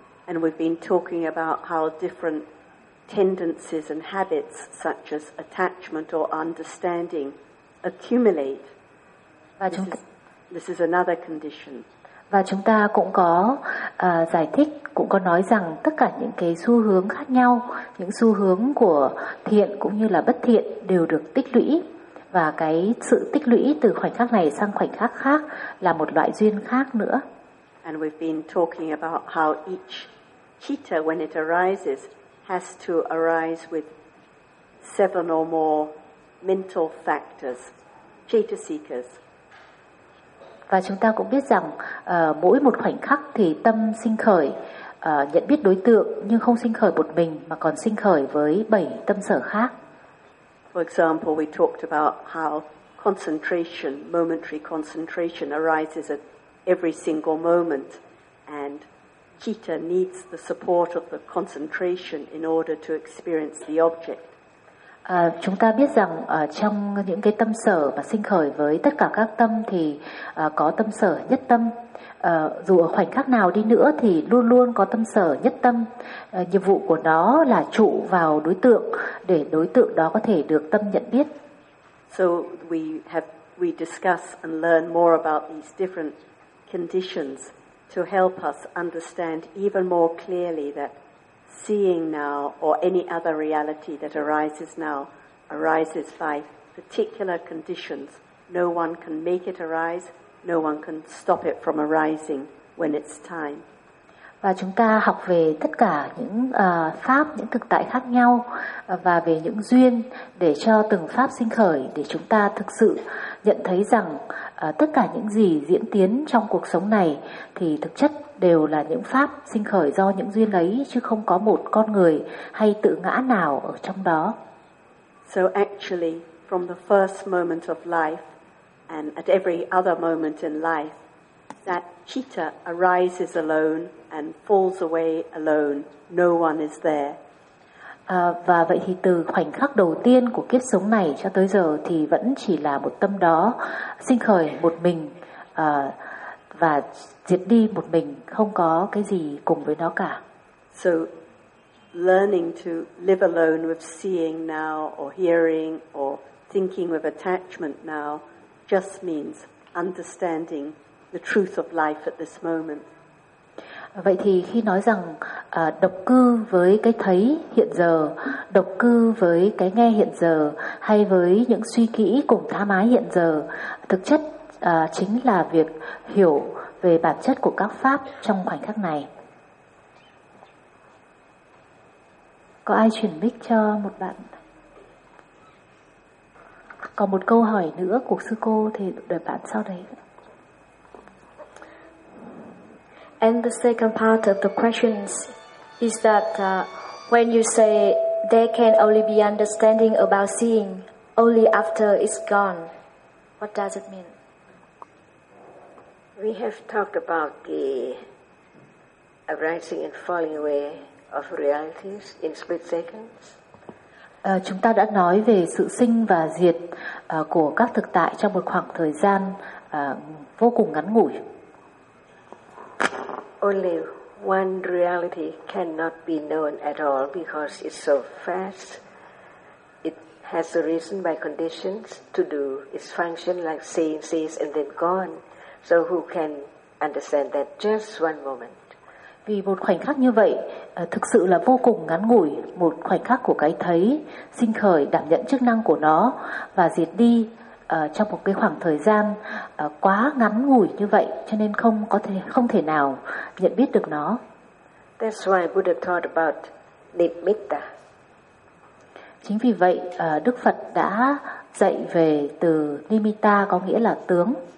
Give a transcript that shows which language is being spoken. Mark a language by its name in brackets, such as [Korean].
[English] And we've been talking about how different tendencies and habits such as attachment or understanding accumulate. This is another condition. [Vietnamese] Và chúng ta cũng có giải thích, cũng có nói rằng tất cả những cái xu hướng khác nhau, những xu hướng của thiện cũng như là bất thiện đều được tích lũy. Và cái sự tích lũy từ khoảnh khắc này sang khoảnh khắc khác là một loại duyên khác nữa. [English] And we've been talking about how each citta when it arises has to arise with seven or more mental factors, chetasikas. [Vietnamese] Và chúng ta cũng biết rằng mỗi một khoảnh khắc thì tâm sinh khởi nhận biết đối tượng nhưng không sinh khởi một mình mà còn sinh khởi với bảy tâm sở khác. [English] For example, we talked about how concentration, momentary concentration arises at every single moment and citta needs the support of the concentration in order to experience the object. [Vietnamese] Chúng ta biết rằng trong những cái tâm sở mà sinh khởi với tất cả các tâm thì có tâm sở nhất tâm. Dù ở khoảnh khắc nào đi nữa thì luôn luôn có tâm sở nhất tâm. Nhiệm vụ của nó là trụ vào đối tượng để đối tượng đó có thể được tâm nhận biết. [English] So we discuss and learn more about these different conditions to help us understand even more clearly that seeing now or any other reality that arises now arises by particular conditions No one can make it arise. No one can stop it from arising when it's time. [Vietnamese] Và chúng ta học về tất cả những pháp, những thực tại khác nhau và về những duyên để cho từng pháp sinh khởi, để chúng ta thực sự nhận thấy rằng tất cả những gì diễn tiến trong cuộc sống này thì thực chất đều là những pháp sinh khởi do những duyên ấy, chứ không có một con người hay tự ngã nào ở trong đó. [English] So actually, from the first moment of life and at every other moment in life, that citta arises alone and falls away alone. No one is there. [Vietnamese] Và vậy thì từ khoảnh khắc đầu tiên của kiếp sống này cho tới giờ thì vẫn chỉ là một tâm đó sinh khởi một mình và diệt đi một mình, không có cái gì cùng với nó cả. [English] So learning to live alone with seeing now or hearing or thinking with attachment now just means understanding the truth of life at this moment. [Vietnamese] Vậy thì khi nói rằng độc cư với cái thấy hiện giờ, độc cư với cái nghe hiện giờ, hay với những suy nghĩ cùng tham ái hiện giờ, thực chất chính là việc hiểu về bản chất của các pháp trong khoảnh khắc này. Có ai chuyển mic cho một bạn? Còn một câu hỏi nữa của sư cô thì đợi bạn sau đấy. [English] And the second part of the questions is that when you say there can only be understanding about seeing only after it's gone, what does it mean? We have talked about the arising and falling away of realities in split seconds. [Vietnamese] Chúng ta đã nói về sự sinh và diệt của các thực tại trong một khoảng thời gian vô cùng ngắn ngủi. [English] Only one reality cannot be known at all because it's so fast. It has arisen by conditions to do its function like seeing, sees, and then gone. So who can understand that just one moment? [Vietnamese] Vì một khoảnh khắc như vậy thực sự là vô cùng ngắn ngủi, một khoảnh khắc của cái thấy sinh khởi đảm nhận chức năng của nó và diệt đi trong một cái khoảng thời gian quá ngắn ngủi như vậy, cho nên không thể nào nhận biết được nó. [English] That's why Buddha thought about nibbitta. [Vietnamese] Chính vì vậy Đức Phật đã dạy về từ nibbitta, có nghĩa là tướng.